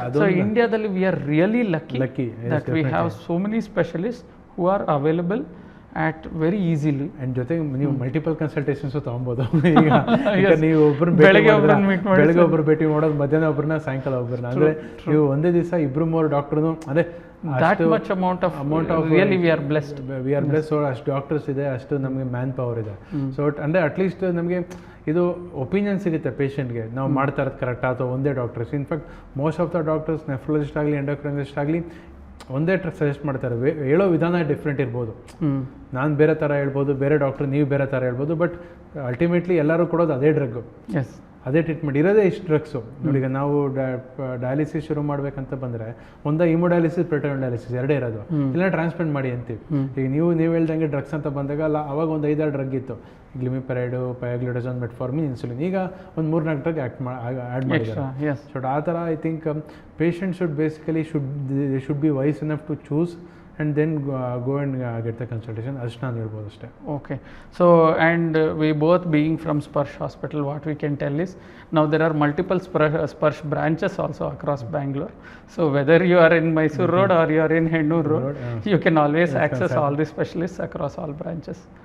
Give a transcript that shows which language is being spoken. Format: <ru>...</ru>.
<kn>So ಇಂಡಿಯಾದಲ್ಲಿ</kn> <en>We are really lucky that we have so many specialist who are available at very easily.</en> <kn>And ಜೊತೆಗೆ ನೀವು multiple ಕನ್ಸಲ್ಟೇಷನ್ಸು ತೊಗೊಬೋದು. ಈಗ ನೀವು ಬೆಳಗ್ಗೆ ಒಬ್ಬರು ಭೇಟಿ ಮಾಡೋದು, ಮಧ್ಯಾಹ್ನ ಒಬ್ಬರನ್ನ, ಸಾಯಂಕಾಲ ಒಬ್ಬರನ್ನ. ಅಂದರೆ ನೀವು ಒಂದೇ ದಿವಸ 2-3 ಡಾಕ್ಟ್ರು, ಅಂದರೆ</kn> <en>that much amount of really we are blessed.</en> <kn>So ಅಷ್ಟು ಡಾಕ್ಟರ್ಸ್ ಇದೆ, ಅಷ್ಟು ನಮಗೆ ಮ್ಯಾನ್ ಪವರ್ ಇದೆ. ಸೊ ಅಂದರೆ ಅಟ್ಲೀಸ್ಟ್ ನಮಗೆ ಇದು ಒಪಿನಿಯನ್ ಸಿಗುತ್ತೆ ಪೇಷಂಟ್ಗೆ, ನಾವು ಮಾಡ್ತಾ ಇರೋದು ಕರೆಕ್ಟಾ ಅಥವಾ ಒಂದೇ doctors.</kn> <en>in fact most of the doctors,</en> <kn>nephrologist ಆಗಲಿ ಎಂಡೋಕ್ರೈನಾಲಜಿಸ್ಟ್ ಆಗಲಿ, ಒಂದೇ ಸಜೆಸ್ಟ್ ಮಾಡ್ತಾರೆ. ಹೇಳೋ ವಿಧಾನ ಡಿಫ್ರೆಂಟ್ ಇರ್ಬೋದು. ನಾನು ಬೇರೆ ಥರ ಹೇಳ್ಬೋದು, ಬೇರೆ ಡಾಕ್ಟ್ರ್ ನೀವು ಬೇರೆ ಥರ ಹೇಳ್ಬೋದು, ಬಟ್ ಅಲ್ಟಿಮೇಟ್ಲಿ ಎಲ್ಲರೂ ಕೊಡೋದು ಅದೇ ಡ್ರಗ್ಗು, ಅದೇ ಟ್ರೀಟ್ಮೆಂಟ್ ಇರೋದೇ ಇಷ್ಟು ಡ್ರಗ್ಸು. ನೋಡಿ, ಈಗ ನಾವು ಡಯಾಲಿಸಿಸ್ ಶುರು ಮಾಡಬೇಕಂತ ಬಂದರೆ ಒಂದ ಇಮೋಡಯಾಲಿಸಿಸ್, ಪ್ರೋಟೋನ್ ಡಯಾಲಿಸಿಸ್ ಎರಡೇ ಇರೋದು. ಇಲ್ಲ ಟ್ರಾನ್ಸ್ಪ್ಲಾಂಟ್ ಮಾಡಿ ಅಂತೀವಿ. ಈಗ ನೀವು ಹೇಳ್ದಂಗೆ ಡ್ರಗ್ಸ್ ಅಂತ ಬಂದಾಗ ಅವಾಗ ಒಂದು 5-6 ಡ್ರಗ್ ಇತ್ತು. ಗ್ಲಿಮಿಪೆರೈಡು, ಪಯಾಗ್ಲಿಡೋಜನ್, ಮೆಟ್ಫಾರ್ಮಿನ್, ಇನ್ಸುಲಿನ್. ಈಗ ಒಂದು 3-4 ಡ್ರಗ್ ಆ್ಯಡ್ ಮಾಡಿದ್ದಾರೆ. ಸೊ ಆ ಥರ</kn> <en>I think patient should be wise enough to choose and then go and get the consultation.</en> <kn>ಅಷ್ಟು ನಾನು ಹೇಳ್ಬೋದು ಅಷ್ಟೇ. Okay.</kn> <en>So and we both being from Sparsh Hospital, what we can tell is now there are multiple Sparsh branches also across Bangalore. So whether you are in Mysore Road or you are in Hennur Road, you can always access all the specialists across all branches.</en>